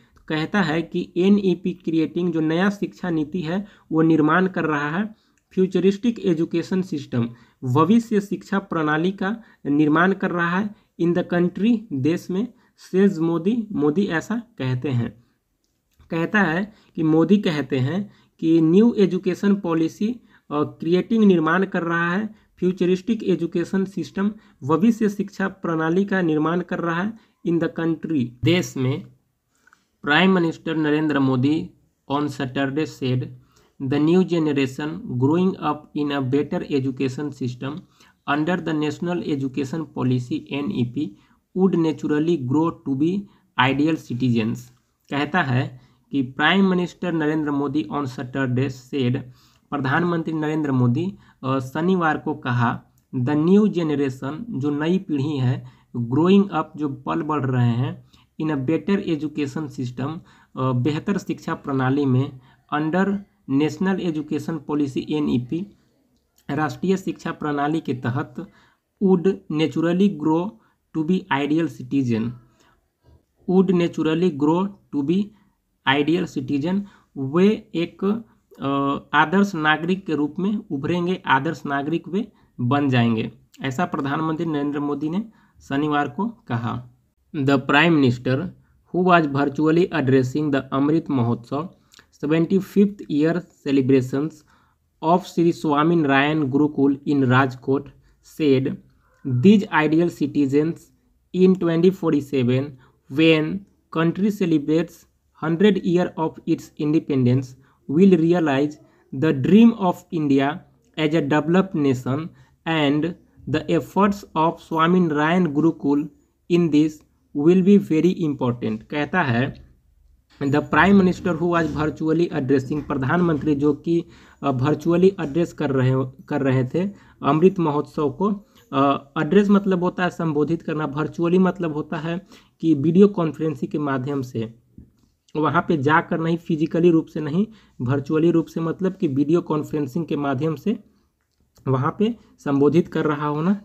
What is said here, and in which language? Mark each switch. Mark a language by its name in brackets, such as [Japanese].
[Hindi] तो कहता है कि NEP क्रिएटिंग जो नया शिक्षा नीति है वो निर्माण कर रहा है [English] futuristic education system, [Hindi] भविष्य शिक्षा प्रणाली का निर्माण कर रहा है [English] in the country, [Hindi] देश में, [English] says Modi [Hindi] ऐसा कहते हैं। कहता है कि मोदी कहते हैं कि [English] new education policy creating [Hindi] निर्माण कर रहा है [English] futuristic education system, [Hindi] भविष्य शिक्षा प्रणाली का निर्माण कर रहा है [English] in the country, [Hindi] देश में। [English] Prime minister Narendra Modi on Saturday said the new generation growing up in a better education system under the national education policy NEP would naturally grow to be ideal citizens। कहता है कि prime minister Narendra Modi on Saturday said, [Hindi] प्रधानमंत्री नरेंद्र मोदी शनिवार को कहा, [English] the new generation [Hindi] जो नई पीढ़ी है, [English] growing up [Hindi] जो पल बढ़ रहे हैं, [English] in a better education system [Hindi] बेहतर शिक्षा प्रणाली में, [English] under national education policy NEP [Hindi] राष्ट्रीय शिक्षा प्रणाली के तहत, [English] would naturally grow to be ideal citizen, would naturally grow to be ideal citizen, [Hindi] वे एक आदर्श नागरिक के रूप में उभरेंगे, आदर्श नागरिक वे बन जाएंगे, ऐसा प्रधानमंत्री नरेंद्र मोदी ने शनिवार को कहा। [English] The prime minister who was virtually addressing the Amrit Mahotsav 75th year celebrations of Sri Swaminarayan Gurukul in Rajkot said, these ideal citizens in 2047, when country celebrates 100 years of its independence, will realize the dream of India as a developed nation, and the efforts of Swaminarayan Gurukul in this will be very important। [Hindi] कहता है [English] the prime minister who was virtually addressing, [Hindi] प्रधानमंत्री जो कि virtually address कर रहे थे अमृत महोत्सव को। Address मतलब होता है संबोधित करना, वर्चुअली मतलब होता है कि वीडियो कॉन्फ्रेंसिंग के माध्यम से, वहाँ पे जाकर नहीं, फिजिकली रूप से नहीं, वर्चुअली रूप से मतलब कि वीडियो कॉन्फ्रेंसिंग के माध्यम से वहाँ पे संबोधित कर रहा होना।